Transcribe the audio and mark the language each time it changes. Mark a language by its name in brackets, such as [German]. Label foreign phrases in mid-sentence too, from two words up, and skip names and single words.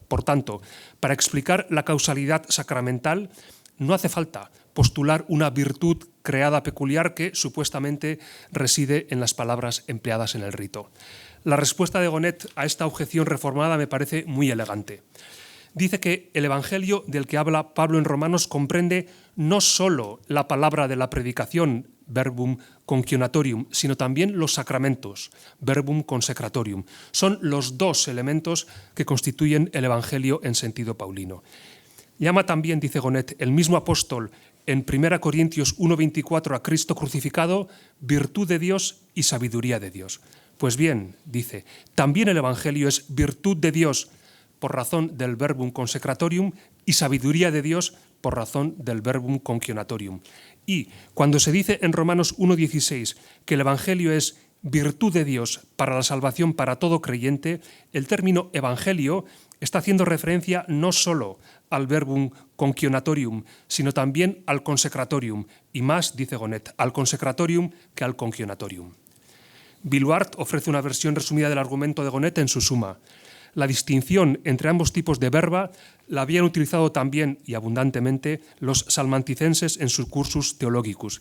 [Spanish] Por tanto, para explicar la causalidad sacramental, no hace falta postular una virtud creada peculiar que supuestamente reside en las palabras empleadas en el rito. La respuesta de Gonet a esta objeción reformada me parece muy elegante. Dice que el Evangelio del que habla Pablo en Romanos comprende no solo la palabra de la predicación, [Latin] verbum concionatorium, [Spanish] sino también los sacramentos, [Latin] verbum consecratorium. [Spanish] Son los 2 elementos que constituyen el Evangelio en sentido paulino. Llama también, dice Gonet, el mismo apóstol en 1 Corintios 1:24 a Cristo crucificado, virtud de Dios y sabiduría de Dios. Pues bien, dice, también el Evangelio es virtud de Dios por razón del [Latin] verbum consecratorium [Spanish] y sabiduría de Dios por razón del [Latin] verbum concionatorium. [Spanish] Y cuando se dice en Romanos 1:16 que el Evangelio es virtud de Dios para la salvación para todo creyente, el término evangelio está haciendo referencia no solo al [Latin] verbum concionatorium, [Spanish] sino también al consecratorium, y más, dice Gonet, al consecratorium que al concionatorium. Viluart ofrece una versión resumida del argumento de Gonet en su Suma. La distinción entre ambos tipos de verba la habían utilizado también y abundantemente los salmanticenses en sus [Latin] cursus theologicus.